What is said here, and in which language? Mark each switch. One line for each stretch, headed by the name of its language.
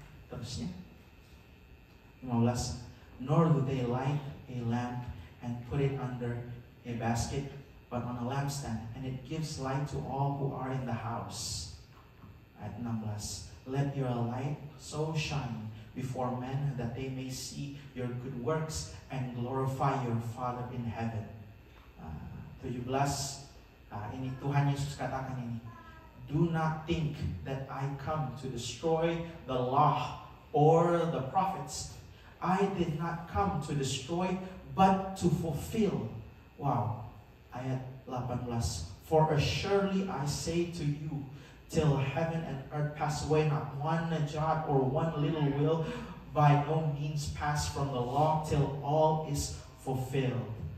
English: Terusnya 15. Nor do they light a lamp and put it under a basket, but on a lampstand, and it gives light to all who are in the house. Ayat 16. Let your light so shine before men that they may see your good works and glorify your Father in heaven. 17.
Indonesian: Ini Tuhan Yesus katakan ini.
English: Do not think that I come to destroy the law or the prophets. I did not come to destroy, but to fulfill. Wow. Ayat 18. For assuredly I say to you, till heaven and earth pass away, not one jot or one little will by no means pass from the law till all is fulfilled.